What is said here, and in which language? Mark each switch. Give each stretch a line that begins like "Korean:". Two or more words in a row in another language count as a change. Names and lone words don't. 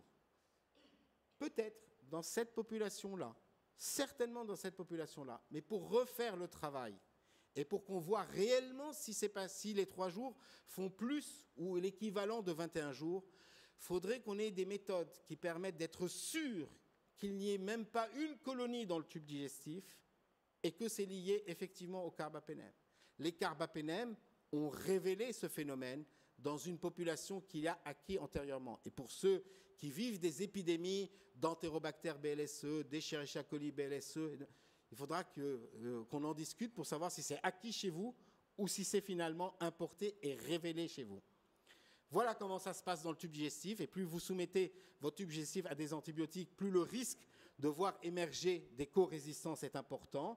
French: Peut-être dans cette population-là, certainement dans cette population-là, mais pour refaire le travail et pour qu'on voit réellement si les 3 jours font plus ou l'équivalent de 21 jours, il faudrait qu'on ait des méthodes qui permettent d'être sûr qu'il n'y ait même pas une colonie dans le tube digestif et que c'est lié effectivement au carbapénème. Les carbapénèmes ont révélé ce phénomène dans une population qui a acquis antérieurement. Et pour ceux qui vivent des d'Enterobacter BLSE, d'Escherichia coli BLSE, il faudra qu'on en discute pour savoir si c'est acquis chez vous ou si c'est finalement importé et révélé chez vous. Voilà comment ça se passe dans le tube digestif. Et plus vous soumettez votre tube digestif à des antibiotiques, plus le risque de voir émerger des co-résistances est important.